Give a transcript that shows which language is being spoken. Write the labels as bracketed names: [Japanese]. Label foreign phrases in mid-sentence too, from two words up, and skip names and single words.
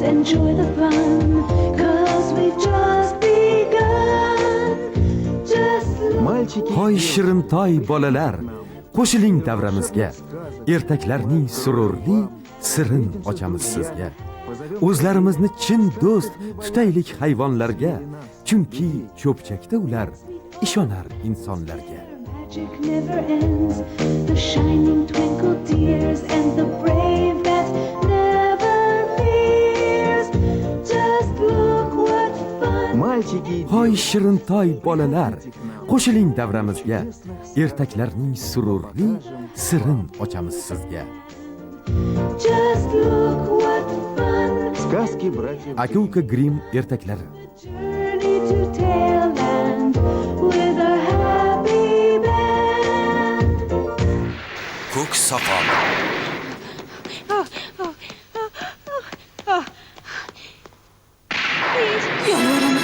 [English] enjoy the fun, 'cause we've just begun. Just look. [Uzbek] Hoy shirintoy bolalar, qo'shiling davramizga. Ertaklarning sururli sirin ochamiz sizga. O'zlarimizni chin do'st tutaylik hayvonlarga, chunki cho'pchakda ular ishonar insonlarga. [English] Magic never ends. The shining twinkle tears and the brave that never fears. Just look what fun. [Uzbek] Hoy shirintoy bolalar, qo'shiling davramizga. Ertaklarning sururli sirin ochamiz sizga. [English] Just look what fun. [Russian] Сказки братьев. [Uzbek] Aka-uka Grimm ertaklari. [English] Journey to Tailland with a happy band. [Uzbek] Ko'k soqol. Yolvoraman.